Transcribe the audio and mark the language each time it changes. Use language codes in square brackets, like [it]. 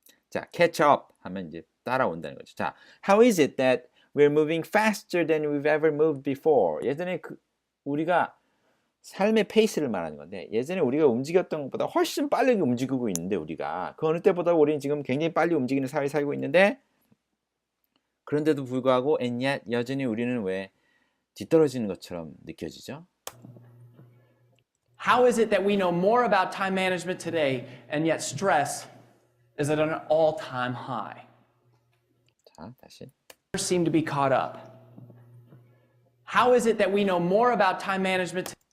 [ko] 자, catch up 하면 이제 따라온다는 거죠. [en] 자, how is it that we're moving faster than we've ever moved before? [ko] 예전에 우리가 삶의 페이스를 말하는 건데 예전에 우리가 움직였던 것보다 훨씬 빨리 움직이고 있는데 우리가 그 어느 때보다 우리는 지금 굉장히 빨리 움직이는 사회에 살고 있는데 그런데도 불구하고 [en] and yet [ko] 여전히 우리는 왜 뒤떨어지는 것처럼 느껴지죠? [en] How is it that we know more about time management today and yet stress is at an all-time high? [ko] 자, 다시. [en] Seem to be caught up. How is it that we know more about time management